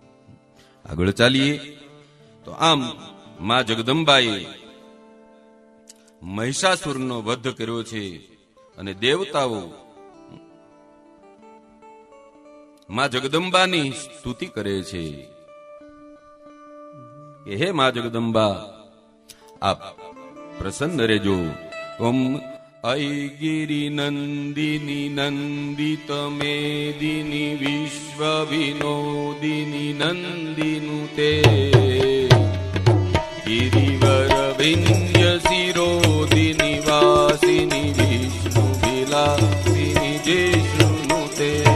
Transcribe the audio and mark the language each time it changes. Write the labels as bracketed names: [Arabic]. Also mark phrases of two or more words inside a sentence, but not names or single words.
[Gujarati] આગળ ચાલીએ તો આમ માં જગદંબાએ મહિષાસુરનો વધ કર્યો છે, અને દેવતાઓ માં જગદંબાની સ્તુતિ કરે છે કે હે માં જગદંબા, આપ પ્રસન્ન રહેજો. [Sanskrit] ऐगिरि नन्दिनि नन्दित मेदिनि विश्व विनोदिनि नन्दिनुते गिरिवर विन्य शिरोदिनि वासिनि विष्णु विलासिनि जिष्णुते